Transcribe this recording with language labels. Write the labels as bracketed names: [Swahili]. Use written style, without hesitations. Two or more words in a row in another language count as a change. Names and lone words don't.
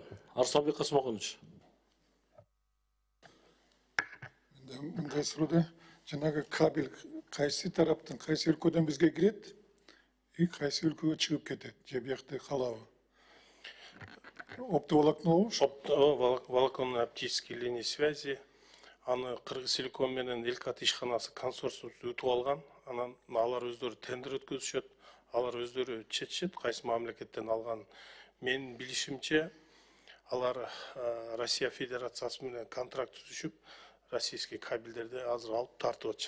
[Kyrgyz] Арсланбек Касымович. Мындай суроодо жанагы кабель кайсы тараптан, кайсы өлкөдөн бизге кирет, кайсы өлкөгө чыгып кетет, же биякта калабы? [Russian] Оптоволокно волоконно-оптические линии связи. [Kyrgyz] Аны Кыргызтелеком менен Элкат ишканасы консорциум өтүп алган. Анан алар өздөрү тендер өткөзүшөт. Алар өздөрү чечишет, кайсы мамлекеттен алган. Менин билишимче, алар Россия Федерациясы менен контракт түзүшүп, российский кабелдерди азыр алып тартып атышат.